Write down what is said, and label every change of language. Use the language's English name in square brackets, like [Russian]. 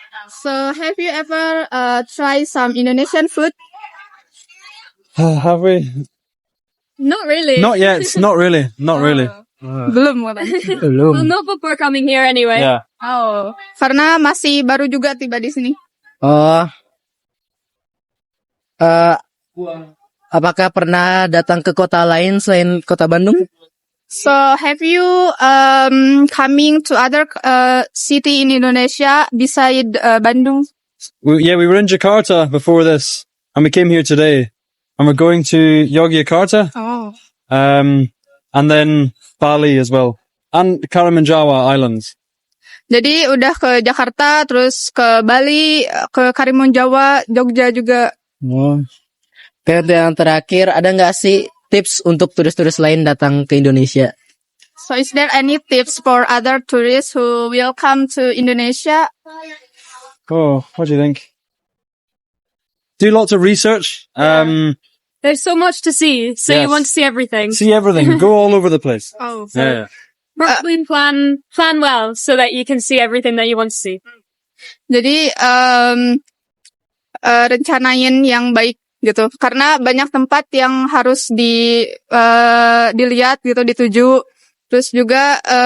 [English] So, have you ever try some Indonesian food? Have we? Not really. Not yet. Not really. Not really. [Indonesian] Belum. Belum. [English] Not before coming here anyway. Yeah. Oh. [Indonesian] Karena masih baru juga tiba di sini. Oh. Apakah pernah datang ke kota lain selain kota Bandung? [English] So, have you coming to other city in Indonesia beside Bandung? We were in Jakarta before this, and we came here today, and we're going to Yogyakarta, Oh. and then Bali as well, and Karimunjawa Islands. [Indonesian] Jadi udah ke Jakarta, terus ke Bali, ke Karimunjawa, Jogja juga. Oh. Oke, untuk yang terakhir, ada nggak sih tips untuk turis-turis lain datang ke Indonesia? [English] So, is there any tips for other tourists who will come to Indonesia? Oh, what do you think? Do lots of research. There's so much to see, so you Yes. want to see everything. See everything. Go all over the place. Oh, Yeah. Probably plan well so that you can see everything that you want to see. [Indonesian] Jadi rencanain yang baik gitu, karena banyak tempat yang harus dilihat gitu, dituju. Terus juga